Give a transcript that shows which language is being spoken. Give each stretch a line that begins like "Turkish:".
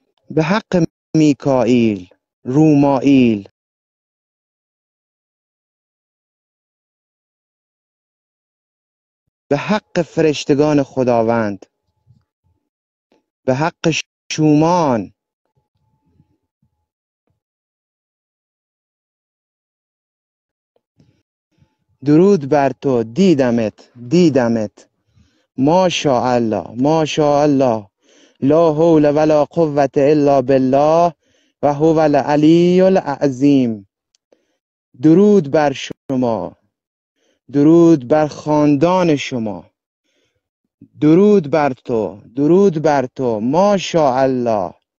Persian: به حق میکائیل، رومائیل، به حق فرشتگان خداوند، به حق شومان، درود بر تو. دیدمت، دیدمت. ماشاءالله، ماشاءالله.
Arabic: لا حول ولا قوة الا بالله و هو العلی العظیم.
Persian: درود بر شما، درود بر خاندان شما، درود بر تو، درود بر تو. ماشاءالله.